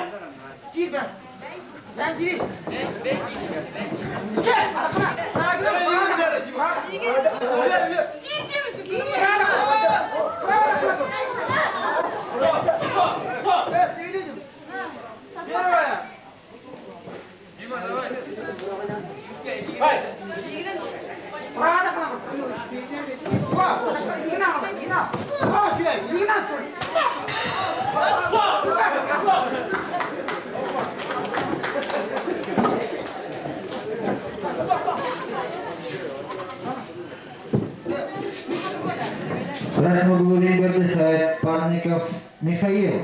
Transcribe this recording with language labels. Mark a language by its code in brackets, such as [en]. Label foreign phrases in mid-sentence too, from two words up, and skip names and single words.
[tr] Gir ben. Ben gireyim. Gel. Arkana. Sağa gidelim. Ciddi misin? Gir. Evet, sevindim. Gel oraya! Fight! [ru] Правда, правда. Иди на, иди на. Иди на. Красный угловик отдыхает Парников Михаил.